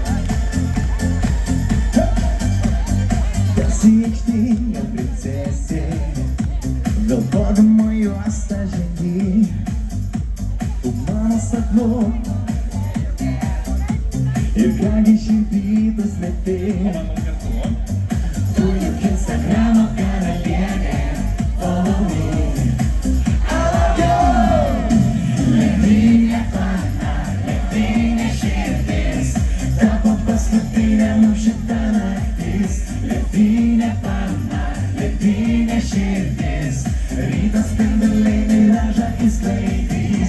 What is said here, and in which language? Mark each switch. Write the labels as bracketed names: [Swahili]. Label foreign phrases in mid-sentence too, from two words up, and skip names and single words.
[Lithuanian] Pasiektinga princesė, vilkodama juostą žengi, tu mano sapnu. Ir kągi širdį slėpti, tu juk Instagramo karalienė, [English] follow me. I love you! [Lithuanian] Ledinė pana, ledinė širdis, tapo paskutinė nušita naktis. Ledinė pana, ledinė širdis, rytas spinduliai miražą įsklaidys.